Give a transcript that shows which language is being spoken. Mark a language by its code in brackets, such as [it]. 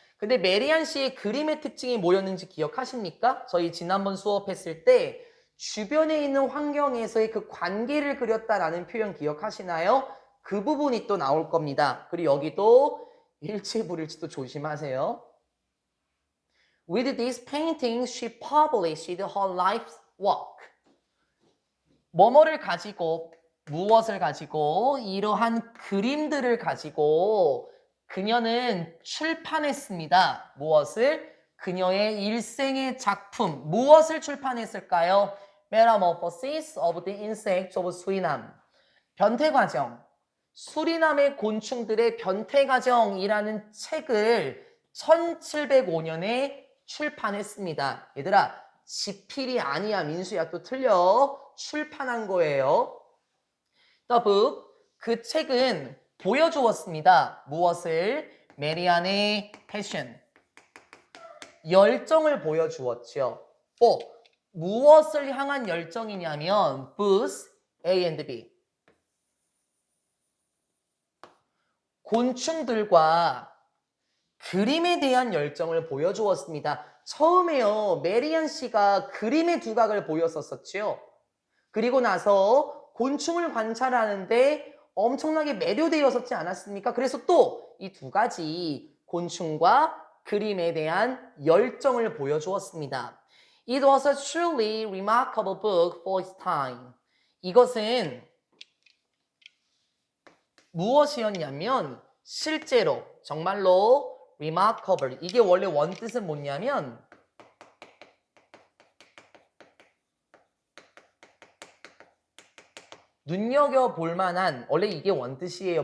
[ko] 근데 메리안 씨의 그림의 특징이 뭐였는지 기억하십니까? 저희 지난번 수업했을 때 주변에 있는 환경에서의 그 관계를 그렸다라는 표현 기억하시나요? 그 부분이 또 나올 겁니다. 그리고 여기도 일치불일치도 조심하세요. [en] With these paintings, she published her life's work. [ko] 뭐뭐를 가지고, 무엇을 가지고, 이러한 그림들을 가지고 그녀는 출판했습니다. 무엇을? 그녀의 일생의 작품, 무엇을 출판했을까요? [en] Metamorphosis of the Insects of Suriname. [ko] 변태과정. 수리남의 곤충들의 변태과정이라는 책을 1705년에 출판했습니다. 얘들아, 지필이 아니야. 민수야, 또 틀려. 출판한 거예요. [en] The book, [ko] 그 책은 보여주었습니다. 무엇을? 메리안의 패션, 열정을 보여주었죠. 무엇을 향한 열정이냐면 [en] both A and B. [ko] 곤충들과 그림에 대한 열정을 보여주었습니다. 처음에요, 메리안 씨가 그림의 두각을 보였었죠. 그리고 나서 곤충을 관찰하는데 엄청나게 매료되었었지 않았습니까? 그래서 또 이 두 가지 곤충과 그림에 대한 열정을 보여주었습니다. [en] It was a truly remarkable book for its time. [ko] 이것은 무엇이었냐면 실제로 정말로 remarkable, 이게 원래 원뜻은 뭐냐면 눈여겨볼 만한, 원래 이게 원뜻이에요.